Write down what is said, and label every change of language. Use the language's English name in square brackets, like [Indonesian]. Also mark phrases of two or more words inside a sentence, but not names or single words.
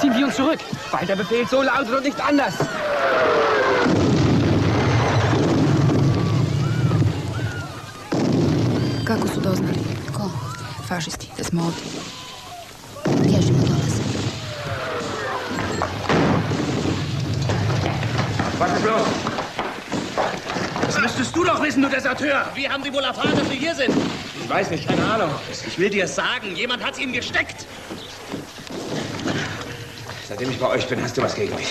[German] Komm zurück, weil der Befehl so lautet und nicht anders. [Croatian] Kako su doznali? Ko? Fašisti, da smo ovdje. Bježimo, dolaze. [German] Was ist los? Das müsstest du doch wissen, du Deserteur. Wie haben Sie wohl erfahren, dass wir hier sind? Ich weiß nicht, keine Ahnung. Ich will dir sagen, jemand hat's ihnen gesteckt. Seitdem ich bei euch bin, hast du was gegen mich.